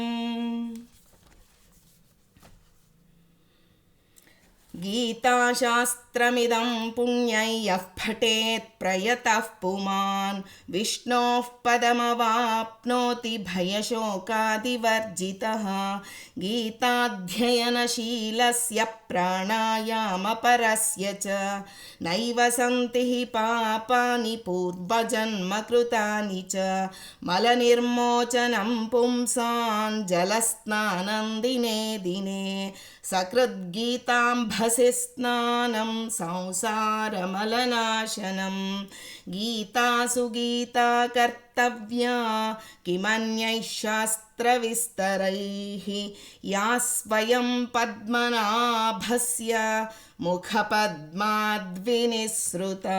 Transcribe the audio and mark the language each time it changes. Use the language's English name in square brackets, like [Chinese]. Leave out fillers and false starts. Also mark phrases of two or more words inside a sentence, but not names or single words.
[Sanskrit] ಗೀತಾಶಾಸ್ತ್ರಮಿದಂ ಪುಣ್ಯೈಃ ಪಠೇತ್ ಪ್ರಯತಃ ಪುಮಾನ್ ವಿಷ್ಣೋಃ ಪದಮವಾಪ್ನೋತಿ ಭಯಶೋಕಾದಿವರ್ಜಿತಃ. ಗೀತಾಧ್ಯಯನಶೀಲಸ್ಯ ಪ್ರಾಣಾಯಾಮಪರಸ್ಯ ಚ ನೈವ ಸಂತಿ ಪಾಪಾನಿ ಪೂರ್ವಜನ್ಮಕೃತಾನಿ ಚ. ಮಲನಿರ್ಮೋಚನಂ ಪುಂಸಾನ್ ಜಲಸ್ನಾನಂ ದಿನೇ ದಿನೇ ಸಕೃದ್ಗೀತಾಂಭಸಿ ಸ್ನಾನಂ ಸಂಸಾರಮಲನಾಶನಂ. ಗೀತಾಸು ಗೀತಾ ಕರ್ತವ್ಯಾ ಕಿಮನ್ಯೈಃ ಶಾಸ್ತ್ರವಿಸ್ತರೈಃ ಯಾ ಸ್ವಯಂ ಪದ್ಮನಾಭಸ್ಯ ಮುಖಪದ್ಮಾದ್ವಿನಿಸೃತಾ.